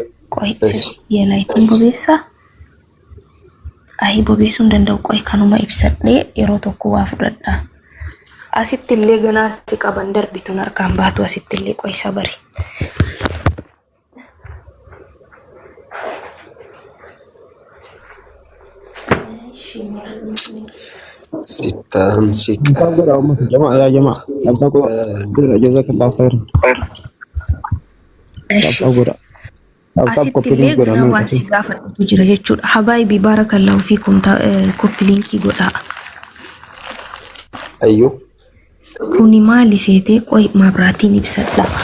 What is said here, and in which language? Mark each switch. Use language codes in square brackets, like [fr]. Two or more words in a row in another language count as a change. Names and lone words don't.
[om] Qoy yeelaayitiin bobeessaa. Ayi bobeessuun danda'u qoy kanuma ibsadhee yeroo tokko waa fudhadha. Asitti illee ganaasti qaban darbituun harkaan baatu asitti illee qoy sabari. Sitaan [ar] جماعة جزاك الله خيرا. [om] Asitti illee gana waan si gaafatu jira jechuudha. [ar] حبايبي بارك الله فيكم [om] koppiliinkii godhaa. Ayyuu. Kuni maali seetee qoy mabraatiin ibsadha.